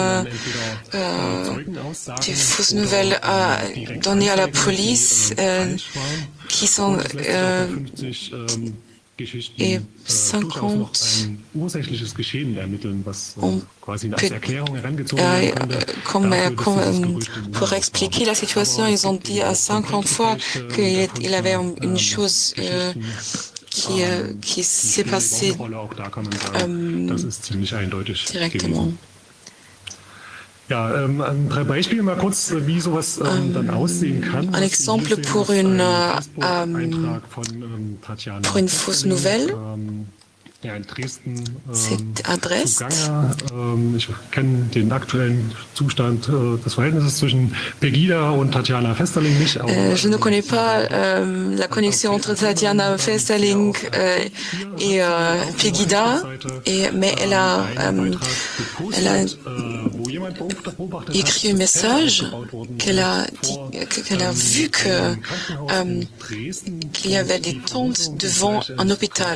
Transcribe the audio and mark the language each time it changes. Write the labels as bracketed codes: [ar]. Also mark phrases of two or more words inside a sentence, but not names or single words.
[fr] nouvelles données à la police qui sont et 50 pour expliquer la situation, ils ont dit à 50 fois qu'il avait une chose qui s'est passée directement. Un exemple pour une fausse nouvelle. C'est à Dresde. [de] Ich kenne den aktuellen Zustand des Verhältnisses zwischen Pegida und Tatjana Vesterling nicht. [fr] Je ne connais pas la connexion entre Tatjana Vesterling et Pegida, mais elle a écrit un message qu'elle a vu qu'il y avait des tentes devant un hôpital.